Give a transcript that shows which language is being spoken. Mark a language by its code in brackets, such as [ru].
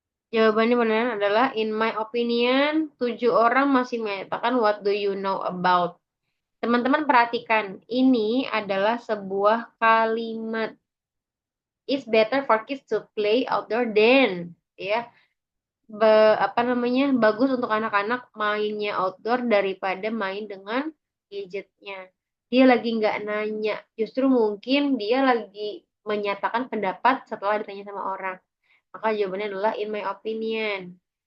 [id] Jawabannya benar adalah in my opinion, 7 orang masih menyatakan what do you know about. Teman-teman perhatikan, ini adalah sebuah kalimat [en] it's better for kids to play outdoor than, ya. [id] Apa namanya, bagus untuk anak-anak mainnya outdoor daripada main dengan gadgetnya. Dia lagi nggak nanya, justru mungkin dia lagi menyatakan pendapat setelah ditanya sama orang. Maka jawabannya adalah in my opinion.